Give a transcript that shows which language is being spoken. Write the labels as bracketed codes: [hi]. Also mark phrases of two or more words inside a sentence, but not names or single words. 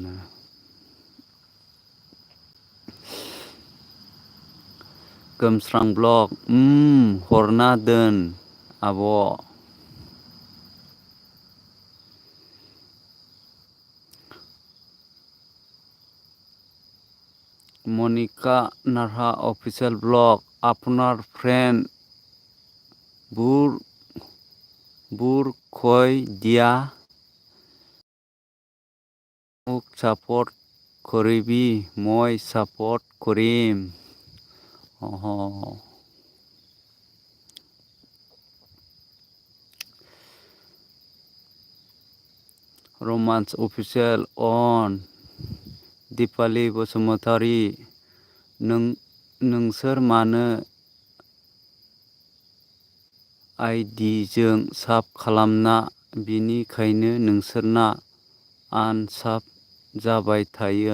[brx] गोमस्रां ब्लग हरना दोन आब'। [as] मनिका नारहा अफिसियेल ब्लग আপনার ফ্রেন্ড বুর কই দিয়া মোক সাপোর্ট করিবি মই সাপোর্ট করিম। [brx] रमान्स अफिसियेल अन दिपालि बसुमतारि नोंसोर मानो आइडिजों साब खालामा बिनिखायनो नोंसोरना आनसाब जाबाय थायो।